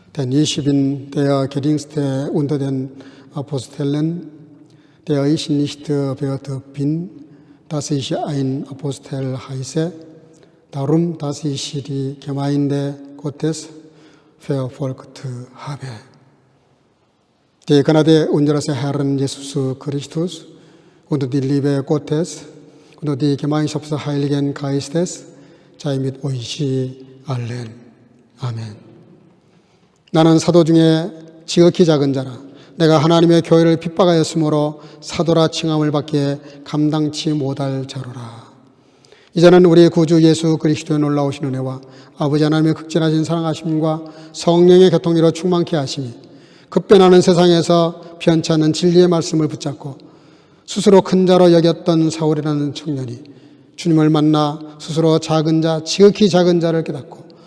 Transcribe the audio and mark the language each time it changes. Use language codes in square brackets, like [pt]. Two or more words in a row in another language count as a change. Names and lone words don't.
[de] 20인 der geringste unter den Aposteln, der ich nicht wert bin, dass ich ein Apostel heiße, darum, dass ich die Gemeinde Gottes verfolgt habe. Die Gnade unseres Herrn Jesus Christus und die Liebe Gottes und die Gemeinschaft des Heiligen Geistes sei mit euch allen. [ko] 아멘. 나는 사도 중에 지극히 작은 자라. 내가 하나님의 교회를 핍박하였으므로 사도라 칭함을 받기에 감당치 못할 자로라. 이제는 우리 구주 예수 그리스도의 놀라우신 은혜와 아버지 하나님의 극진하신 사랑하심과 성령의 교통기로 충만케 하심이 급변하는 세상에서 변치 않는 진리의 말씀을 붙잡고 스스로 큰 자로 여겼던 사울이라는 청년이 주님을 만나 스스로 작은 자, 지극히 작은 자를 깨닫고